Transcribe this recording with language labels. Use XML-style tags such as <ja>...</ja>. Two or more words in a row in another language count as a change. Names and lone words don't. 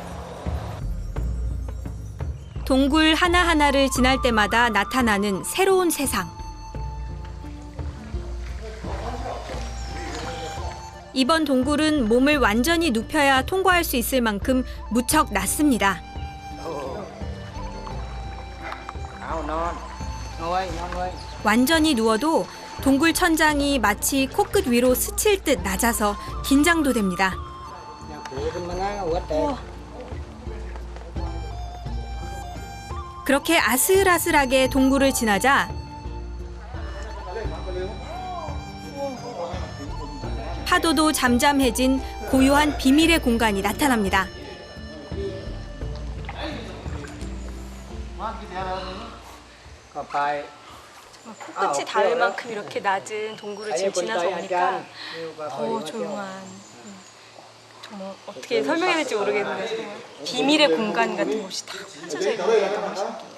<ko>동굴 하나하나를 지날 때마다 나타나는 새로운 세상. 이번 동굴은 몸을 완전히 눕혀야 통과할 수 있을 만큼 무척 낮습니다.</ko> <th>เอานอนนอนไว้</th> <ko>완전히 누워도 동굴 천장이 마치 코끝 위로 스칠 듯 낮아서 긴장도 됩니다.</ko> <th>อย่าผูขึ้นมานะหัวแตก</th> <ko>그렇게 아슬아슬하게 동굴을 지나자 파도도 잠잠해진 고요한 비밀의 공간이 나타납니다. 코끝이 닿을 만큼 이렇게 낮은 동굴을 지금 지나서 오니까 더 조용한, 정말 어떻게 설명해야 될지 모르겠는데 정말 비밀의 공간 같은 곳이 다 펼쳐져 있는 것 같아요.</ko>